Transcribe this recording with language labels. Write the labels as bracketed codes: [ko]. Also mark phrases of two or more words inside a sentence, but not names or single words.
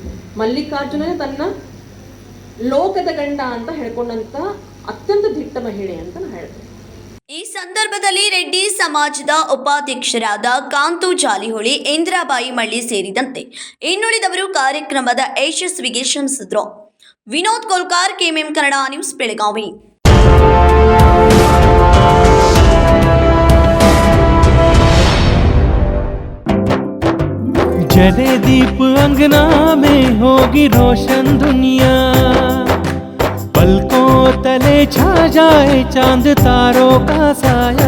[kn] ಮಲ್ಲಿಕಾರ್ಜುನ ತನ್ನ ಲೋಕದ ಗಂಡ ಅಂತ ಹೇಳ್ಕೊಂಡಂತ ಅತ್ಯಂತ ದಿಟ್ಟ ಮಹಿಳೆ ಅಂತ ನಾನು ಹೇಳ್ತೇನೆ. ಈ ಸಂದರ್ಭದಲ್ಲಿ ರೆಡ್ಡಿ ಸಮಾಜದ ಉಪಾಧ್ಯಕ್ಷರಾದ ಕಾಂತು ಜಾಲಿಹೊಳಿ, ಇಂದ್ರಾಬಾಯಿ ಮಳ್ಳಿ ಸೇರಿದಂತೆ ಇನ್ನುಳಿದವರು ಕಾರ್ಯಕ್ರಮದ ಯಶಸ್ವಿಗೆ ಶ್ರಮಿಸಿದ್ರು. ವಿನೋದ್ ಕೋಲ್ಕಾರ್, ಕೆಎಂಎಂ ಕನ್ನಡ ನ್ಯೂಸ್, ಬೆಳಗಾವಿ. [hi] जले दीप अंगना में होगी रोशन दुनिया, पलकों तले छा जाए चांद तारों का साया,